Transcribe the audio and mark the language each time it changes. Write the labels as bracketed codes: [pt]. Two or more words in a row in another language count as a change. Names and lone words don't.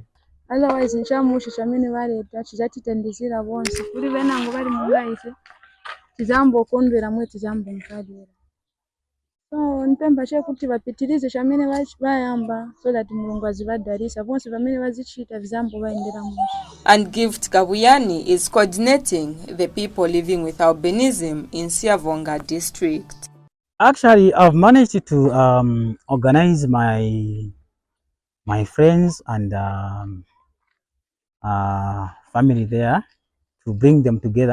[ny] otherwise nchamusha chamene baleta chizatitendezera bonse kuli benango bali mungaise tizambo kondwera mwe tizambo nkadira so mpemba chekuti bapitirize chamene bayamba [en] so that [ny] mulungu azibadarisa bonse bamene bazichita vizambo baendera musha. [en] And Gift Kabuyani is coordinating the people living with albinism in Siavonga district. Actually, I've managed to organize my friends and family there to bring them together.